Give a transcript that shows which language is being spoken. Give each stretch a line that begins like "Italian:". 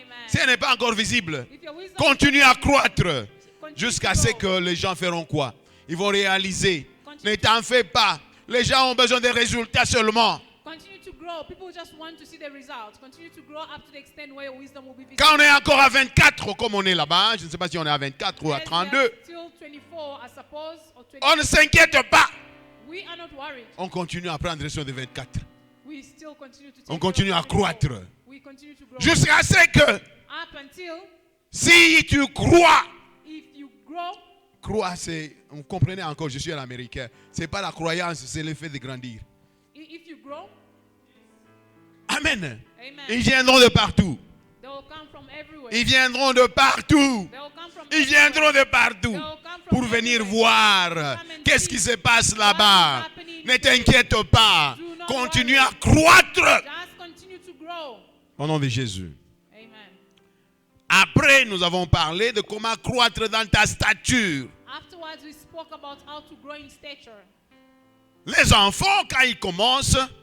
French: Si elle n'est pas encore visible,
English: If your wisdom
French: continue à croître
English: continue
French: jusqu'à
English: to
French: ce
English: grow,
French: que les gens feront quoi? Ils vont réaliser. Ne t'en fais pas. Les gens ont besoin des résultats seulement.
English: continue to grow. People just want to see the results. Continue to grow up to the extent where your wisdom will be visible.
French: Quand on est encore à 24, comme on est là-bas, je ne sais pas si on est à 24 ou à
English: Yes, we
French: 32,
English: are still 24, I suppose, or 20.
French: on ne s'inquiète pas.
English: We are not worried.
French: On continue à prendre sur de 24.
English: We still continue to take
French: On continue
English: care
French: à
English: of 24.
French: croître.
English: We continue to grow.
French: Jusqu'à ce que,
English: Up until
French: si tu crois,
English: if you grow,
French: croire, c'est, vous comprenez encore, je suis un Américain. Ce n'est pas la croyance, c'est le fait de grandir.
English: if you grow, Amen. amen.
French: Ils viendront de partout.
English: They will will come from everywhere.
French: Ils viendront de partout.
English: They will come from
French: Ils
English: everywhere.
French: viendront de partout
English: They will come from
French: pour venir
English: everywhere.
French: voir qu'est-ce qui se passe là-bas. Ne t'inquiète pas.
English: Do not
French: Continue
English: worry.
French: à croître.
English: Just continue to grow.
French: Au nom de Jésus. Amen. Après, nous avons parlé de comment croître dans ta stature.
English: Afterwards, we spoke about how to grow in stature.
French: Les enfants, quand ils commencent,